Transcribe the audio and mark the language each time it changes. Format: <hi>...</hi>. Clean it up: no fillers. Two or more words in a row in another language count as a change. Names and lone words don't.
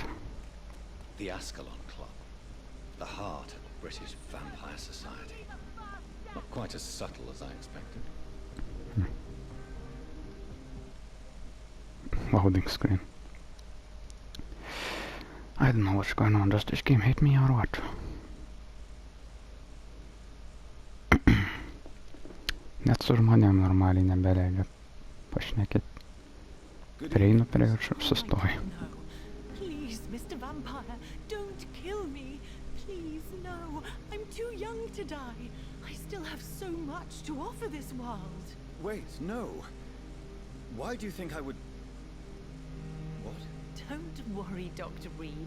<en>The Ascalon Club, the heart of British vampire society. Not quite as subtle as I expected. Loading screen. I don't know what's going on. Does this game hate me or what?</en> <lt>Net su žmonėm normaliai nebeleidžia pašnekėt. Prieinu prie viršų ir sustoju.</lt> <en>No. Please, Mr. Vampire, don't kill me. Please, no. I'm too young to die. I still have so much to offer this world. Wait, no. Why do you think I would... What? Don't worry, Dr. Reed.</en>